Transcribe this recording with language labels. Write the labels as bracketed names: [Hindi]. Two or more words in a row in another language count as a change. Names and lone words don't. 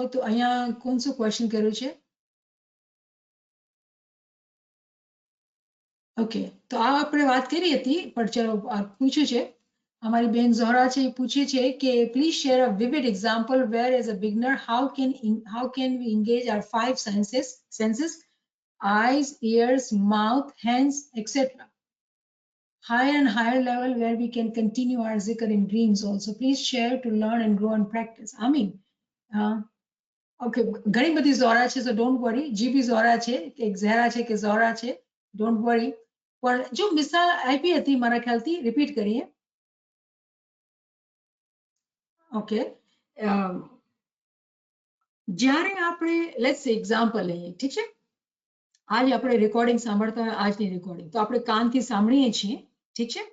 [Gujarati] તો અહીંયા કોણ શું ક્વેશ્ચન કર્યું છે? ઓકે, તો આ આપણે વાત કરી હતી, પણ ચલો પૂછ્યું છે. અમારી બેન ઝોહરા છે એ પૂછે છે કે [English] please share a vivid example where as a beginner how can we engage our 5 senses, eyes, ears, mouth, hands, etc. higher and higher level where we can continue our zikr in dreams also. Please share to learn and grow and practice. I mean, [Gujarati] okay, ઘણી બધી ઝોરા છે, [English] so don't worry. [Gujarati] જી બી ઝોરા છે, એક ઝેરા છે કે ઝોરા છે, [English] don't worry. [Gujarati] પણ જો મિસાલ આપી હતી મારા ખ્યાલથી રિપીટ કરીએ. ઓકે, જ્યારે આપણે [English] let's example [Gujarati] લઈએ, ઠીક છે, आज આપણે રેકોર્ડિંગ સાંભળતા હોય, આજની રેકોર્ડિંગ તો આપણે કાનથી સાંભળીએ છીએ, ઠીક છે.